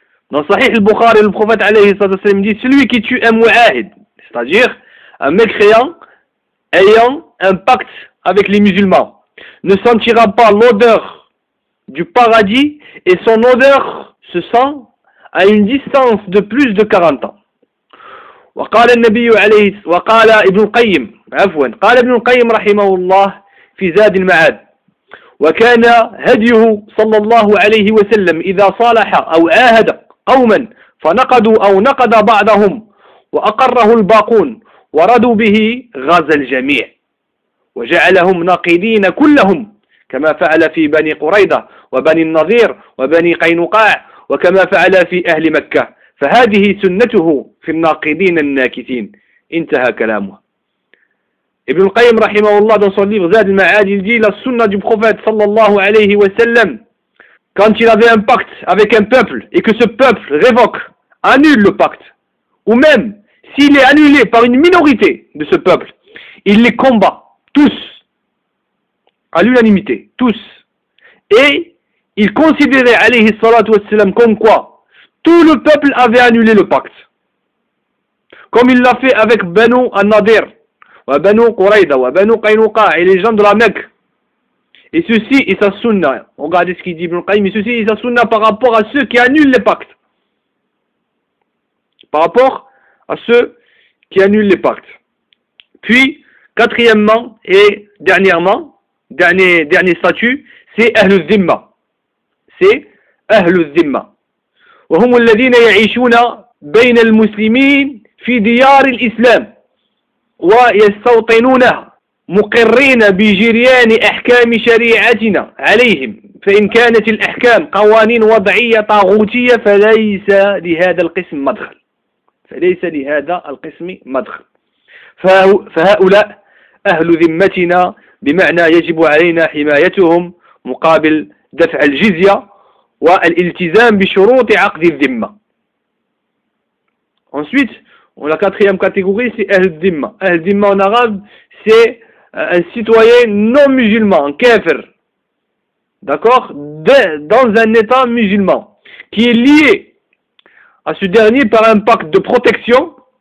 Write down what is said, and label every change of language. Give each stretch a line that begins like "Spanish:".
French: Dans sahih al-Bukhari, le prophète alayhi salatu wassalam dit: celui qui tue un mu'ahid, c'est-à-dire un mécréant ayant un pacte avec les musulmans, ne sentira pas l'odeur du paradis et son odeur se sent à une distance de plus de 40 ans.
Arabic: وقال النبي عليه وقال ابن القيم عفوا قال ابن القيم رحمه الله في زاد المعاد وكان هديه صلى الله عليه وسلم اذا صالح او عاهد قوما فنقدوا او نقد بعضهم واقره الباقون وردوا به غزا الجميع وجعلهم ناقدين كلهم كما فعل في بني قريظة وبني النضير وبني قينقاع وكما فعل في أهل مكة فهذه سنته في الناقدين الناكثين انتهى كلامه.
French: ابن القيم رحمه الله dans son livre زاد المعاد il dit: la sunna du prophète sallallahu alayhi wa sallam, quand il avait un pacte avec un peuple et que ce peuple révoque, annule le pacte, ou même s'il est annulé par une minorité de ce peuple, il les combat tous, à l'unanimité, tous. Et il considérait, alayhi salatu wassalam, comme quoi tout le peuple avait annulé le pacte. Comme il l'a fait avec Banu An-Nadir, wa Banu Qurayda, wa Banu Qaynuqa, et les gens de la Mecque. Et ceci est sa sunna. Regardez ce qu'il dit, Ibn Qayyim. Et ceci est sa sunna par rapport à ceux qui annulent les pactes. Par rapport à ceux qui annulent les pactes. Puis, quatrièmement et dernièrement, dernier statut, c'est Ahlu Zimma. C'est Ahlu Zimma.
Arabic: وهم الذين يعيشون بين المسلمين في ديار الإسلام ويستوطنونها مقرين بجريان أحكام شريعتنا عليهم فإن كانت الأحكام قوانين وضعية طاغوتية فليس لهذا القسم مدخل. فليس لهذا القسم مدخل. فهؤلاء أهل ذمتنا بمعنى يجب علينا حمايتهم مقابل دفع الجزية والالتزام بشروط عقد الذمة.
French: Ensuite, la quatrième catégorie c'est أهل الذمة. أهل الذمة en arabe c'est un citoyen non musulman, un kafir, d'accord, dans un état musulman, qui est lié à ce dernier par un pacte de protection.